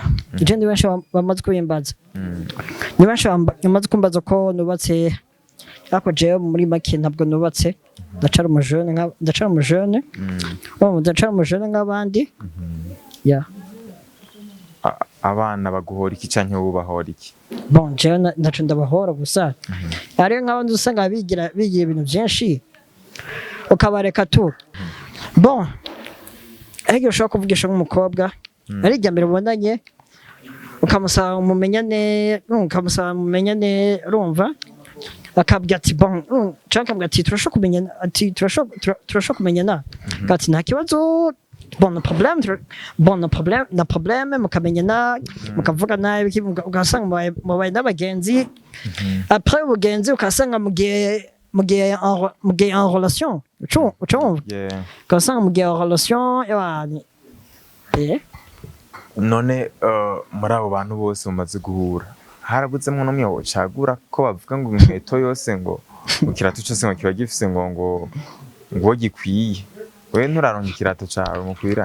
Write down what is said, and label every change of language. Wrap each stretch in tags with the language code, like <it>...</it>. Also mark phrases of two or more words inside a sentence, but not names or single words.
<rn>Je ndi benshi bamaze kubimbaza. Ni benshi bamaze kumbaza ko nubatse ariko je muri make ntabwo nubatse ndacara umujene nk'abandi. Yeah. Abana baguhora iki canke ubahora iki? Bon, je naco ndabahora gusa. Ari nk'abandi usanga bigira ibintu byinshi ukabareka tu. Bon. Ariko ushaka kuvugisha nk'umukobwa ari ijya mbere ubonanye ukamusaba mumenyane urumva akabwira ati bon cyangwa akabwira ati turashaka kumenyana ati nta kibazo</rn> <fr>bon problème</fr> <rn>mukamenyana mukavugana ugasanga mubaye n'abagenzi après ubugenzi ukasanga mugiye</rn> <fr>en relation</fr> <rn>ucumva ugasanga mugiye</rn> <fr>en relation</fr> <rn>none muri abo bantu bose mumaze guhura harabuzemo n'umwe wocagura ko bavuga ngo inkweto yose ngo mu kirato cyose ngo kiba gifise ngo gikwiye we nturaronka ikirato cawe mukwira?</rn>